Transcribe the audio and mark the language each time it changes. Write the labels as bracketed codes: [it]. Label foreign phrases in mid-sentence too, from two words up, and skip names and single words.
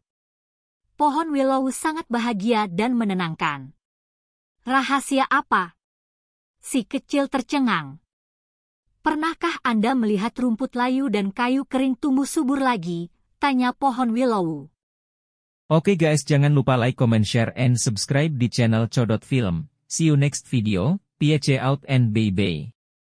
[id] Pohon willow sangat bahagia dan menenangkan. "Rahasia apa?" Si kecil tercengang. "Pernahkah Anda melihat rumput layu dan kayu kering tumbuh subur lagi?" tanya pohon willow. Oke guys, jangan lupa [en] like, comment, share, and subscribe [id] di channel Codot Film. [en] See you next video, peace out and bye-bye.